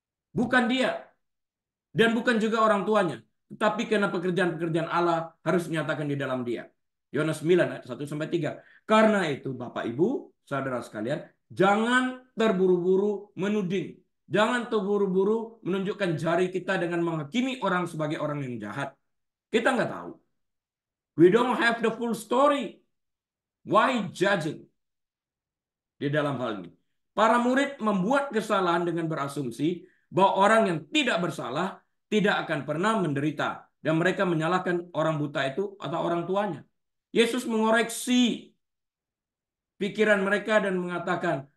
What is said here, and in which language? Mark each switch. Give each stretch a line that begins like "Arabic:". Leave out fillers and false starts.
Indonesian: Bukan dia dan bukan juga orang tuanya, tetapi karena pekerjaan-pekerjaan Allah harus dinyatakan di dalam dia. Yohanes 9 ayat 1-3. Karena itu Bapak Ibu, saudara sekalian, jangan terburu-buru menuding. Jangan terburu-buru menunjukkan jari kita dengan menghakimi orang sebagai orang yang jahat. Kita nggak tahu.
English: We don't have the full story. Why judging?
Indonesian: Di dalam hal ini, para murid membuat kesalahan dengan berasumsi bahwa orang yang tidak bersalah tidak akan pernah menderita. Dan mereka menyalahkan orang buta itu atau orang tuanya. Yesus mengoreksi pikiran mereka dan mengatakan,